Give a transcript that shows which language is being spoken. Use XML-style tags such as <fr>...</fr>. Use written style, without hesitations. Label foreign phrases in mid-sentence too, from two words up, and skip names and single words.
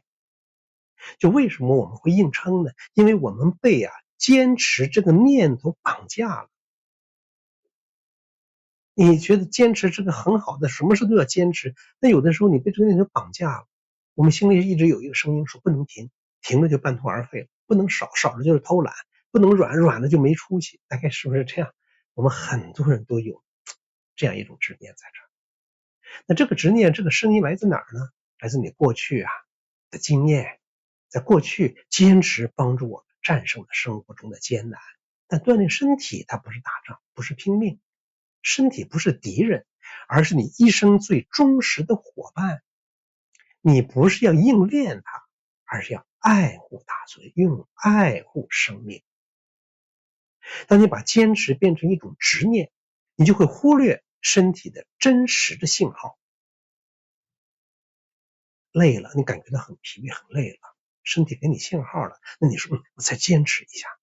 <zh>就為什麼我們會硬撐呢？因為我們被堅持這個念頭綁架了。你覺得堅持這個很好的，什麼事都要堅持，那有的時候你被這個念頭綁架了。我們心裡一直有一個聲音說不能停，停了就半途而廢了。不能少，少了就是偷懶，不能软，软了就没出息，大概是不是这样？我们很多人都有这样一种执念在这儿。那这个执念，这个声音来自哪儿呢？来自你过去的经验，在过去坚持帮助我们战胜了生活中的艰难。但锻炼身体它不是打仗，不是拼命，身体不是敌人，而是你一生最忠实的伙伴。你不是要硬练它，而是要爱護它，所以用愛護生命。當你把堅持變成一種執念，你就會忽略身體的真實的信號。累了，你感覺到很疲憊，很累了，身體給你信號了，那你說我再堅持一下。</zh>